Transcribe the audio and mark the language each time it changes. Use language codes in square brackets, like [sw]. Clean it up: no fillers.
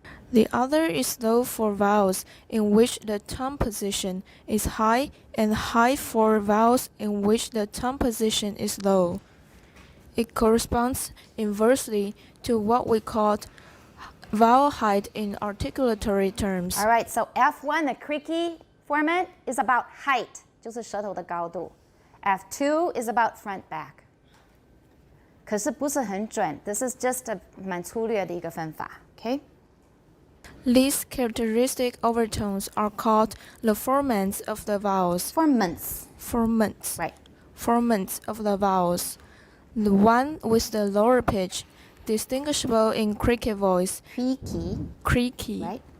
[en] The other is low for vowels in which the tongue position is high and high for vowels in which the tongue position is low. It corresponds inversely to what we call vowel height in articulatory terms. All right, so F1, the creaky formant, is about height, [zh] 就是舌头的高度. [en] F2 is about front back. [zh] 可是不是很准, [en] this is just a [zh] 蛮粗略的一个分法, okay? [en] These characteristic overtones are called the formants of the vowels. Formants. Formants. Right. Formants of the vowels. The one with the lower pitch, distinguishable in creaky voice, Creaky. Right.